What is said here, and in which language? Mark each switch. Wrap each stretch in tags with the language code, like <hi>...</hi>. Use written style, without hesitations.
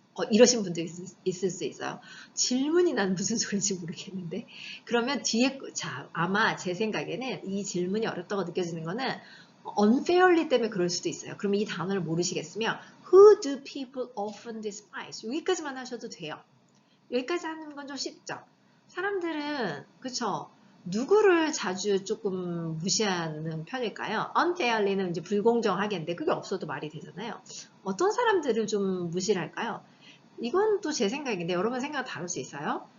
<ko>이러신 분도 있을 수 있어요. 질문이 난 무슨 소리인지 모르겠는데. 그러면 뒤에, 자, 아마 제 생각에는 이 질문이 어렵다고 느껴지는 거는 unfairly 때문에 그럴 수도 있어요. 그러면 이 단어를 모르시겠으면</ko> <en>Who do people often despise?</en> <ko>여기까지만 하셔도 돼요. 여기까지 하는 건 좀 쉽죠? 사람들은, 그쵸? 누구를 자주 조금 무시하는 편일까요? unfairly는 이제 불공정하겠는데 그게 없어도 말이 되잖아요. 어떤 사람들을 좀 무시를 할까요? 이건 또 제 생각인데 여러분 생각은 다를 수 있어요.</ko>